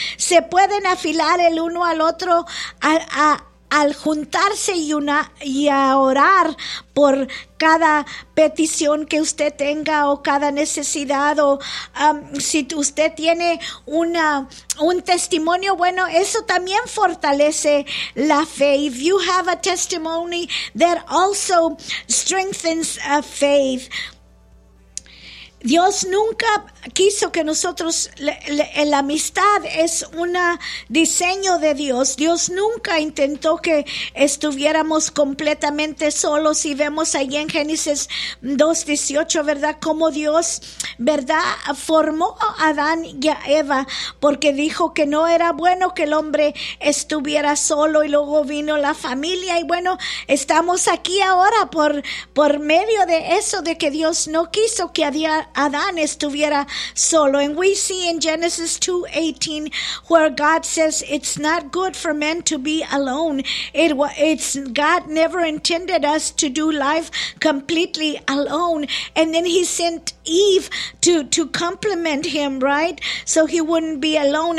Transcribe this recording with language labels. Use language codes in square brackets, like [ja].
[es] Se pueden afilar el uno al otro al juntarse y a orar por cada petición que usted tenga o cada necesidad, o si usted tiene un testimonio, bueno, eso también fortalece la fe. [en] If you have a testimony, that also strengthens faith. [es] Dios nunca quiso que nosotros, la amistad es un diseño de Dios. Dios nunca intentó que estuviéramos completamente solos. Y vemos ahí en Génesis 2:18, ¿verdad? Cómo Dios, ¿verdad?, formó a Adán y a Eva, porque dijo que no era bueno que el hombre estuviera solo. Y luego vino la familia. Y bueno, estamos aquí ahora por medio de eso, de que Dios no quiso que Adán estuviera solo. [en] And we see in Genesis 2:18 where God says it's not good for men to be alone. It's God never intended us to do life completely alone. And then he sent Eve to compliment him, right? So he wouldn't be alone.